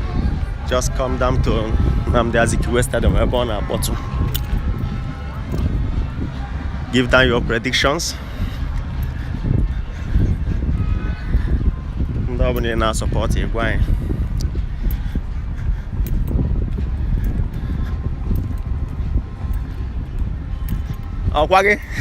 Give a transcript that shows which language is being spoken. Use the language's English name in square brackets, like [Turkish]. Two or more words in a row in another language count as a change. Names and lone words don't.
[English] Just come down to Nnamdi Azikiwe Stadium [Igbo] ebe ọ na-akpọtụ. [English] Give down your predictions. Nobody now support you. Why? Oh, Kwage.